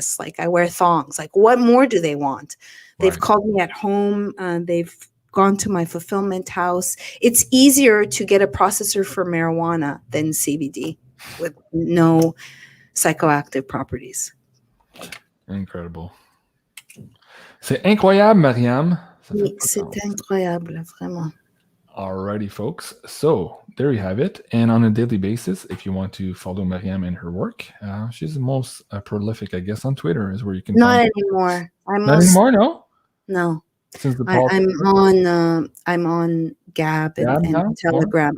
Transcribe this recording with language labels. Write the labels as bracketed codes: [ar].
[en] Like I wear thongs. Like what more do they want? They've called me at home. They've gone to my fulfillment house. It's easier to get a processor for marijuana than CBD with no psychoactive properties. Incredible. [fr] C'est incroyable, Maryam. Oui, c'est incroyable, vraiment. [en] Alrighty, folks. So there you have it. And on a daily basis, if you want to follow Maryam and her work, she's the most prolific, I guess, on Twitter is where you can. Not anymore. Not anymore, no. No. Since the I'm on Gab and Telegram.